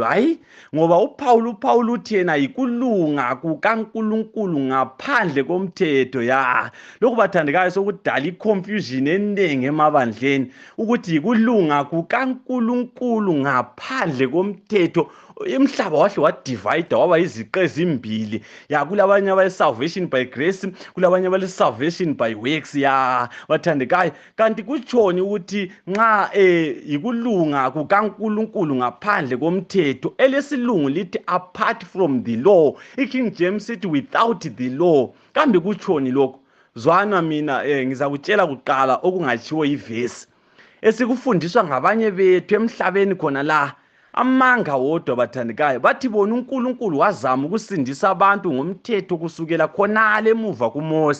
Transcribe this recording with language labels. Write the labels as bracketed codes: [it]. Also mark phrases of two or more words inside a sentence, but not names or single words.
[nd] Hayi, ngoba uPaul uthi yena yikulunga kukaNkulunkulu ngaphandle komthetho. Ya lokhu bathandekayo sokudala iconfusion enengi emabandleni ukuthi yikulunga kukaNkulunkulu ngaphandle komthetho. Umhlaba wahle wadivide waba iziqe ezimbili. Ya kulabanye abale [en] salvation by grace, [nd] kulabanye abale [en] salvation by works. [nd] Ya bathandekayo, kanti kutshoni ukuthi nxa yikulunga kukaNkulunkulu ngaphandle komthetho? Elesilungu lithi [en] apart from the law. [nd] iKing James sithi [en] without the law. [nd] Kambe kutshoni lokho? Zwana mina ngizakutshela kuqala okungatshiwo yivesi esikufundiswa ngabanye bethu emhlabeni khona la. Amanga wodwa bathandekayo, bathi bona uNkulunkulu wazama ukusindisa abantu ngomthetho kusukela khonale emuva kuMose.